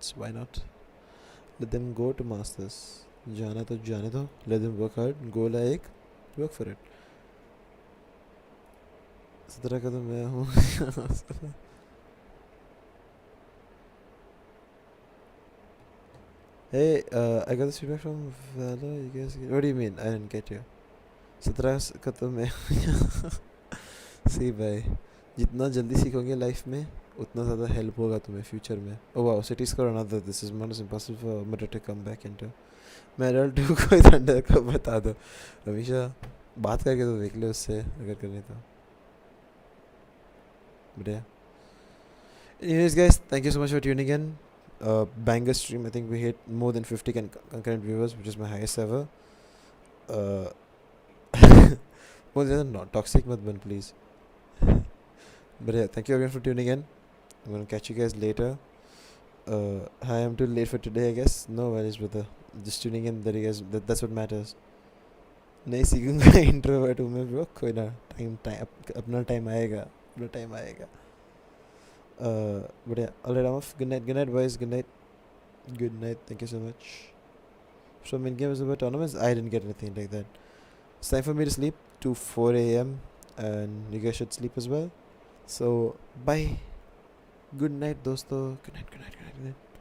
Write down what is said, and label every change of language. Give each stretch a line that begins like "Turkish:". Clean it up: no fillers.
English: Why not? Let them go to masters.
Hindi: जाना तो जाने दो.
English: Let them work hard. Goal
Hindi: है एक.
English: Work for it.
Hindi: 17 का तो मैं हूँ.
English: Hey, I got this feedback from Valor. You guys, what do you mean? I didn't get you. 17
Hindi: का तो मैं. See भाई, जितना जल्दी सीखोगे लाइफ में उतना ज़्यादा हेल्प होगा तुम्हें फ्यूचर में.
English: Oh wow, City score another. This is not as impossible for Madrid to come back into.
Hindi: Medal 2 कोई थंडर का बता दो. हमेशा बात करके तो देख ले उससे अगर करने तो. बढ़िया.
English: Anyways guys, thank you so much for tuning in. Banger stream. I think we hit more than 50 concurrent viewers, which is my highest ever. More than not toxic, but please. But yeah, thank you again for tuning in. I'm gonna catch you guys later. Hi, I'm too late for today, I guess. No worries, brother. Just tuning in. That you guys. That's what matters.
Hindi: नहीं सीखूंगा introvert हूँ मैं bro. कोई ना time अपना time आएगा. अपना time आएगा.
English: But yeah, alright, I'm off. Good night boys, good night, thank you so much. So main game is about tournaments. I didn't get anything like that. It's time for me to sleep to 4 a.m. and you guys should sleep as well. So bye. Good night dosto. Good night.